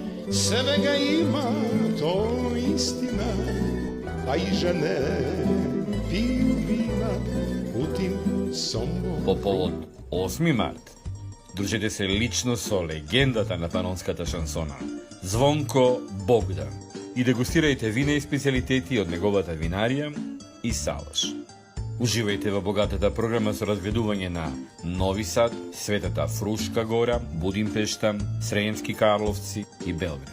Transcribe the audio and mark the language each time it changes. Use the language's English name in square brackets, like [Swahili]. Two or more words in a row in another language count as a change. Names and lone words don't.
[Serbian] Sve ga ima, to istina, a i žene piju vina u tim Sombor. [Macedonian] По повод 8 март, дружете се лично со легендата на панонската шансона, Звонко Богдан, и дегустирајте вина и специјалитети од неговата винарија и салаш. Уживајте во богатата програма со разгледување на Нови Сад, Светата Фрушка гора, Будимпешта, Среемски Карловци и Белград.